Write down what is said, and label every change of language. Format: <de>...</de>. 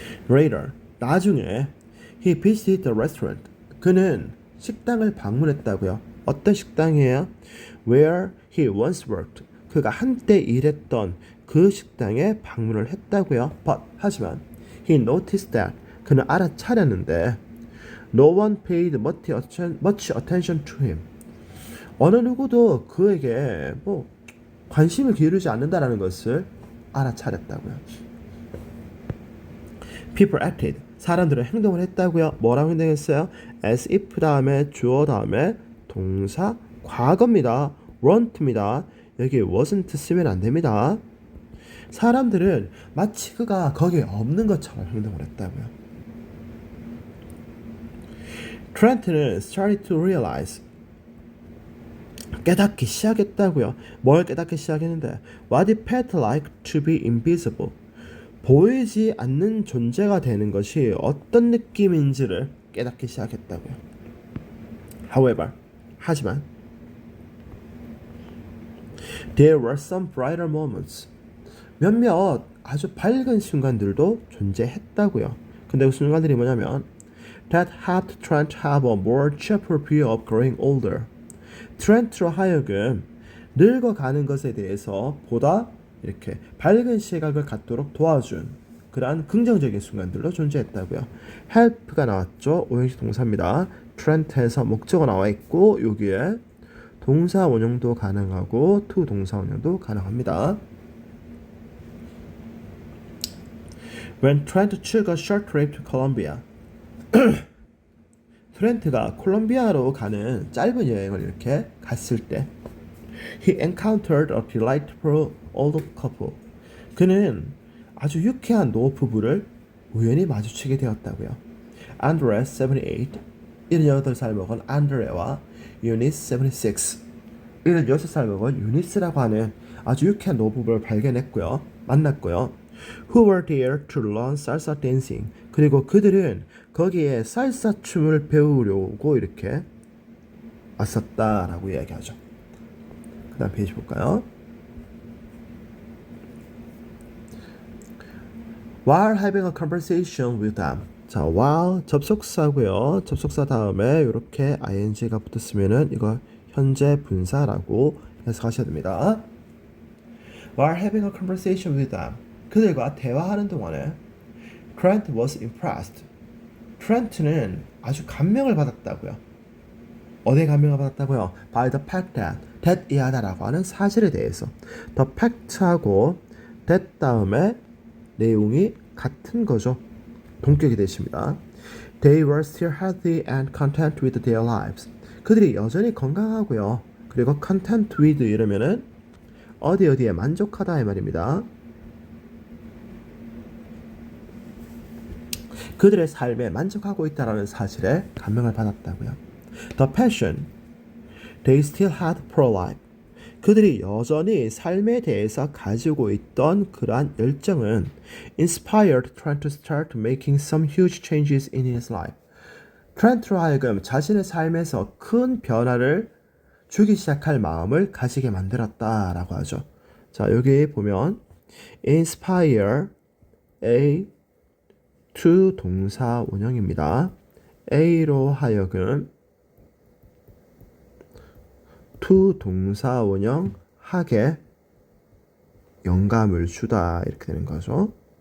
<en>Later,</en> <ko>나중에</ko> <en>he visited the restaurant.</en> <ko>그는 식당을 방문했다고요. 어떤 식당이에요?</ko> <en>Where he once worked.</en> <ko>그가 한때 일했던 그 식당에 방문을 했다고요.</ko> <en>But</en> <ko>하지만</ko> <en>he noticed that</en> <ko>그는 알아차렸는데</ko> <en>no one paid much attention to him.</en> <ko>어느 누구도 그에게 관심을 기울이지 않는다라는 것을 알아차렸다고요.</ko> <en>People acted.</en> <ko>사람들은 행동을 했다고요. 뭐라고 행동했어요?</ko> <en>As if</en> <ko>다음에 주어 다음에 동사 과거입니다.</ko> <en>weren't입니다.</en> <ko>여기 wasn't 쓰면 안 됩니다. 사람들은 마치 그가 거기에 없는 것처럼 행동을 했다고요.</ko> <en>트렌트는 started to realize.</en> <ko>깨닫기 시작했다고요. 뭘 깨닫기 시작했는데</ko> <en>what it felt like to be invisible.</en> <ko>보이지 않는 존재가 되는 것이 어떤 느낌인지를 깨닫기 시작했다고요.</ko> <en>However,</en> <ko>하지만</ko> <en>there were some brighter moments.</en> <ko>몇몇 아주 밝은 순간들도 존재했다고요. 근데 그 순간들이 뭐냐면</ko> <en>that helped Trent have a more cheerful view of growing older.</en> <ko>트렌트로 하여금 늙어가는 것에 대해서 보다 이렇게 밝은 시각을 갖도록 도와준 그러한 긍정적인 순간들로 존재했다고요. help가 나왔죠. 오형식 동사입니다. 트렌트에서 목적어 나와 있고 여기에 동사 원형도 가능하고 to 동사 원형도 가능합니다.</ko> <en>When Trent took a short trip to Colombia.</en> <ko>트렌트가 콜롬비아로 가는 짧은 여행을 이렇게 갔을 때</ko> <en>He encountered a delightful old couple.</en> <ko>그는 아주 유쾌한 노 부부를 우연히 마주치게 되었다고요. Andres 78, 78살 먹은 안드레와 유니스 76, 76살 먹은 유니스라고 하는 아주 유쾌한 노 부부를 발견했고요. 만났고요.</ko> <en>Who were there to learn salsa dancing.</en> <ko>그리고 그들은 거기에 살사 춤을 배우려고 이렇게 왔었다라고 이야기하죠. 그 다음 페이지 볼까요?</ko> <en>While having a conversation with them.</en> <ko>자, while 접속사고요. 접속사 다음에 이렇게 ing가 붙었으면은 이거 현재 분사라고 해석하셔야 됩니다.</ko> <en>While having a conversation with them.</en> <ko>그들과 대화하는 동안에</ko> <en>Trent was impressed.</en> <ko>트렌트는 아주 감명을 받았다고요. 어디에 감명을 받았다고요?</ko> <en>By the fact that</en> <ko>이하다라고 하는 사실에 대해서 the fact하고 that 다음에 내용이 같은 거죠. 동격이 되십니다.</ko> <en>They were still healthy and content with their lives.</en> <ko>그들이 여전히 건강하고요. 그리고</ko> <en>content with</en> <ko>이러면은 어디에 만족하다 이 말입니다. 그들의 삶에 만족하고 있다라는 사실에 감명을 받았다고요.</ko> <en>The passion they still had for life.</en> <ko>그들이 여전히 삶에 대해서 가지고 있던 그러한 열정은</ko> <en>inspired Trent to start making some huge changes in his life.</en> <ko>트렌트로 하여금 자신의 삶에서 큰 변화를 주기 시작할 마음을 가지게 만들었다라고 하죠. 자, 여기 보면 inspire A to 동사 원형입니다. A로 하여금 to 동사 원형 하게 영감을 주다 이렇게 되는 거죠.</ko>